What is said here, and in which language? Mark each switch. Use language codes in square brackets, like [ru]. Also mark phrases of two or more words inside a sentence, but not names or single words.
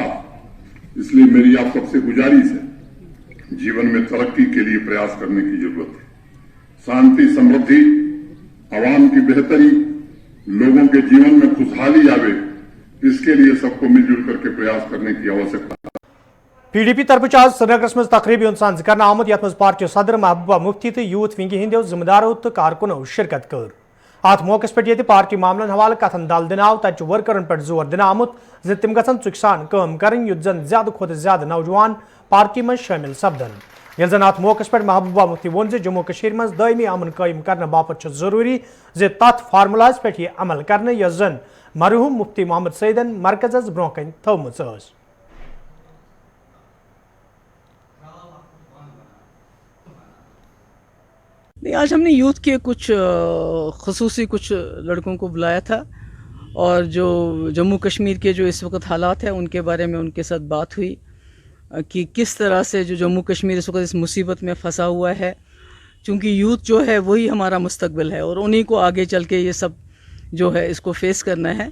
[hi] इसलिए मेरी आप सबसे गुजारिश है, जीवन में तरक्की के लिए प्रयास करने की जरूरत है। शांति, समृद्धि, आवाम की बेहतरी, लोगों के जीवन में खुशहाली आवे, इसके लिए सबको मिलजुल करके प्रयास करने की आवश्यकता है। [ks] PDP तरफ आज श्रीनगर मज तकरीबी साज कर आमुत यथ पार्टी सदर महबूबा मुफ्ती तो [en] youth wing [ks] हिंदो जिम्मेदारों तो कारकुनों शिरकत कर। अत मौके पे पार्टी मामलन हवाले कथन दल दिन आव तत वर्करन पे जोर दिन आमुत ज तिम गन चुक सान काम करें युत जन ज्यादा खुद ज्यादा नौजवान पार्टी में शामिल सपदन। ये जन अत मौके पे महबूबा मुफ्ती वोन जम्मू कश्मीर मज दायमी अमन कायम करने बापत जरूरी ज तथ फार्मुलाज पे अमल करने यस जन मरहूम मुफ्ती मोहम्मद सईदन मरकजस ब्रोह कन थोमुत। [hi] नहीं, आज हमने यूथ के कुछ ख़ुसूसी कुछ लड़कों को बुलाया था और जो जम्मू कश्मीर के जो इस वक्त हालात हैं उनके बारे में उनके साथ बात हुई कि किस तरह से जो जम्मू कश्मीर इस वक्त इस मुसीबत में फंसा हुआ है, क्योंकि यूथ जो है वही हमारा मुस्तकबिल है और उन्हीं को आगे चल के ये सब जो है इसको फेस करना है।